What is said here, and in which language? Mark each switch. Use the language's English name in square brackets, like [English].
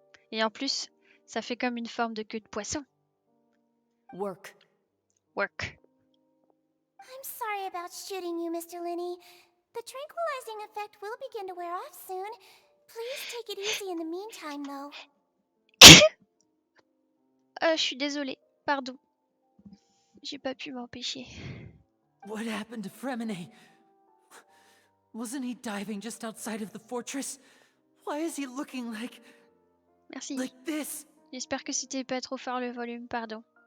[French] Et en plus, ça fait comme une forme de queue de poisson. [English] Work. Work. I'm sorry about shooting you, Mr. Linney. The tranquilizing effect will begin to wear off soon. Please take it easy in the meantime, though. [French] Je suis désolée. Pardon. J'ai pas pu m'empêcher. [English] What happened to Fremine? Wasn't he diving just outside of the fortress? Why is he looking like... [French] Merci. [English] Like this? [French] J'espère que c'était pas trop fort le volume, pardon.